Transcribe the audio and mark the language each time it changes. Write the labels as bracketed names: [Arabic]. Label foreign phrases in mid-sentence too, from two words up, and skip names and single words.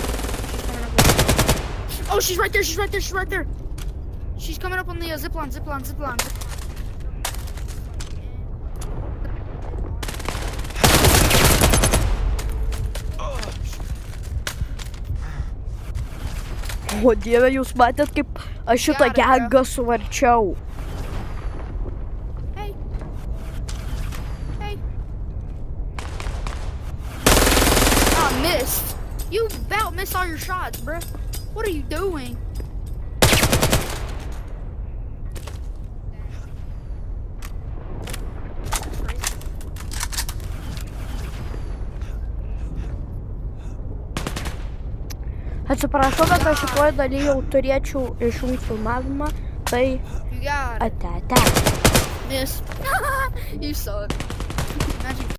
[English] Oh, she's right there. She's right there. She's right there. She's coming up on the zip line. [Lithuanian] O Dieve, jūs matėt, kaip aš šitą gengą suvarčiau. [English] Hey. I missed. You about missed all your shots, bruh. What are you doing? [Lithuanian] Atsiprašau, bet aš šitoj daly jau turėčiau išjungti filmavimą, tai [English] You got it. [Lithuanian] ate. [English] Miss. You suck. Imagine